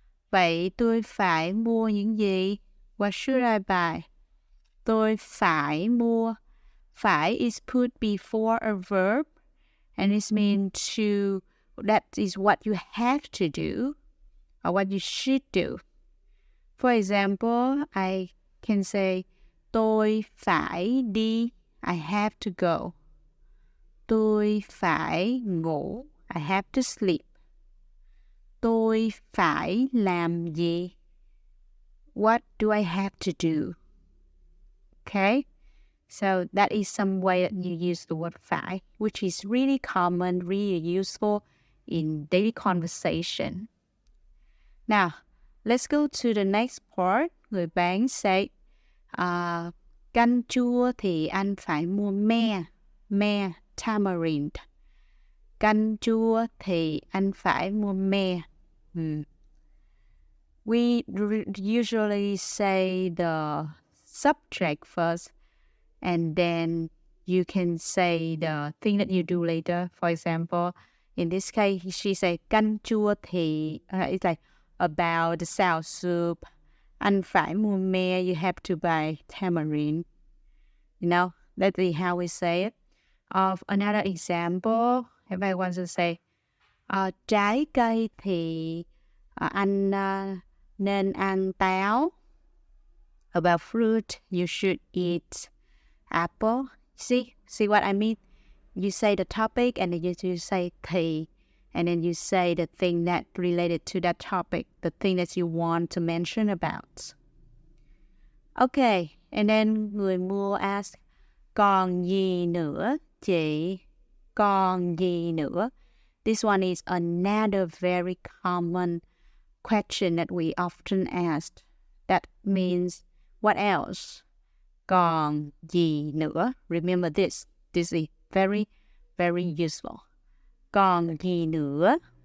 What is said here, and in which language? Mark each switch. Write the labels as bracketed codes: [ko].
[vi] Vậy tôi phải mua những gì? [en] What should I buy? [vi] Tôi phải mua. [en] Phải is put before a verb. And it means to, that is what you have to do. Or what you should do. For example, I can say, [vi] tôi phải đi. [en] I have to go. [vi] Tôi phải ngủ. [en] I have to sleep. [vi] Tôi phải làm gì? [en] What do I have to do? Okay? So that is some way that you use the word phải, which is really common, really useful in daily conversation. Now, let's go to the next part. [vi] Người bán say, canh chua thì anh phải mua me, tamarind. Canh chua thì anh phải mua me. [en] We usually say the subject first, and then you can say the thing that you do later. For example, in this case, she said [vi] canh chua thì, [en] it's like about the sour soup. [vi] Anh phải mua me, [en] you have to buy tamarind. You know, that's how we say it. Of another example, if I want to say, [vi] trái cây thì anh nên ăn táo. [en] About fruit, you should eat apple. See what I mean? You say the topic and then you say thì, and then you say the thing that related to that topic, the thing that you want to mention about. Okay, and then người mua ask, [vi] còn gì nữa chị? Còn gì nữa? [en] This one is another very common question that we often ask. That means, what else? [vi] Còn gì nữa? [en] Remember this. This is very, very useful. [vi] Còn gì nữa?